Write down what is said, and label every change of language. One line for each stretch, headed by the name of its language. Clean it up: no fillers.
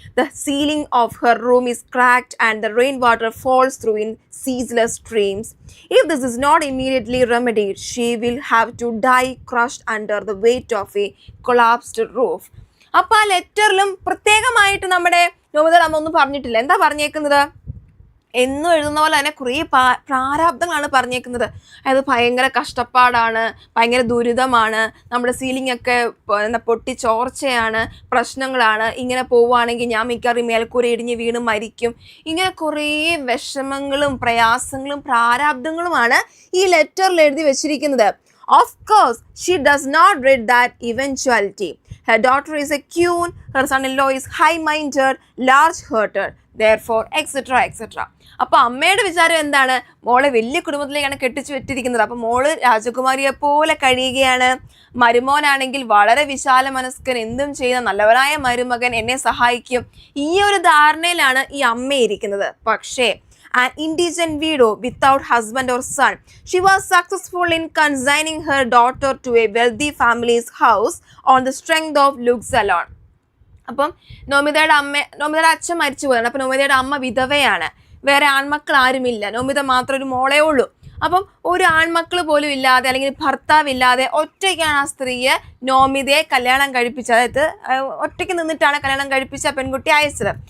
English: The ceiling of her room is cracked and the rainwater falls through in ceaseless streams. If this is not immediately remedied, she will have to die crushed under the weight of a collapsed roof.
Malayalam: അപ്പോൾ ആ ലെറ്ററിലും പ്രത്യേകമായിട്ട് നമ്മുടെ നോമിതയുടെ അമ്മ ഒന്നും പറഞ്ഞിട്ടില്ല. എന്താ പറഞ്ഞേക്കുന്നത്? എന്നും എഴുതുന്ന പോലെ തന്നെ കുറേ പ്രാരാബ്ദങ്ങളാണ് പറഞ്ഞേക്കുന്നത്. അതായത് ഭയങ്കര കഷ്ടപ്പാടാണ്, ഭയങ്കര ദുരിതമാണ്, നമ്മുടെ സീലിംഗ് ഒക്കെ പൊട്ടിച്ചോർച്ചയാണ്, പ്രശ്നങ്ങളാണ്, ഇങ്ങനെ പോവുകയാണെങ്കിൽ ഞാൻ മിക്കവാറും മേൽക്കൂര ഇടിഞ്ഞ് വീണ് മരിക്കും. ഇങ്ങനെ കുറേ വിഷമങ്ങളും പ്രയാസങ്ങളും പ്രാരാബ്ദങ്ങളുമാണ് ഈ ലെറ്ററിൽ എഴുതി വെച്ചിരിക്കുന്നത്.
English: Of course, she does not read that eventuality. Her daughter is a queen, her son-in-law is high-minded, large-hearted, therefore, etc.
Malayalam: അപ്പോൾ അമ്മയുടെ വിചാരം എന്താണ്? മോളെ വലിയ കുടുംബത്തിലേക്കാണ് കെട്ടിച്ചു വെച്ചിരിക്കുന്നത്. അപ്പോൾ മോള് രാജകുമാരിയെ പോലെ കഴിയുകയാണ്. മരുമോനാണെങ്കിൽ വളരെ വിശാല മനസ്കൻ, എന്തും ചെയ്യുന്ന നല്ലവനായ മരുമകൻ, എന്നെ സഹായിക്കും. ഈ ഒരു ധാരണയിലാണ് ഈ അമ്മ ഇരിക്കുന്നത്. പക്ഷേ
English: an indigent widow without husband or son. She was successful in consigning her daughter to a wealthy family's house on the strength of looks alone.
Malayalam: അപ്പം നോമിതയുടെ അച്ഛൻ മരിച്ചു പോയതാണ്. അപ്പം നോമിതയുടെ അമ്മ വിധവയാണ്, വേറെ ആൺമക്കൾ ആരുമില്ല, നോമിത മാത്രം ഒരു മോളേ ഉള്ളൂ. അപ്പം ഒരു ആൺമക്കൾ പോലും ഇല്ലാതെ അല്ലെങ്കിൽ ഭർത്താവില്ലാതെ ഒറ്റയ്ക്കാണ് ആ സ്ത്രീയെ നോമിതയെ കല്യാണം കഴിപ്പിച്ചത്. അതായത് ഒറ്റയ്ക്ക് നിന്നിട്ടാണ് കല്യാണം കഴിപ്പിച്ച പെൺകുട്ടി അയച്ചത്.